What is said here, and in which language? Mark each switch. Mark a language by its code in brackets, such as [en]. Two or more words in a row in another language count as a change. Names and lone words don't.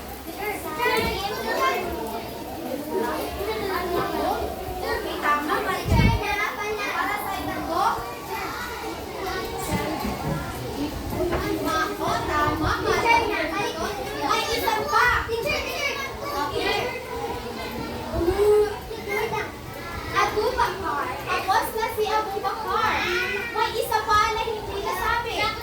[tl] Okay, tama. Maligay na. Para sa itatlo. Mako, tama. May isa pa. Okay. Abu Bakar. Tapos na si Abu Bakar. May isa pa na hindi nasabi.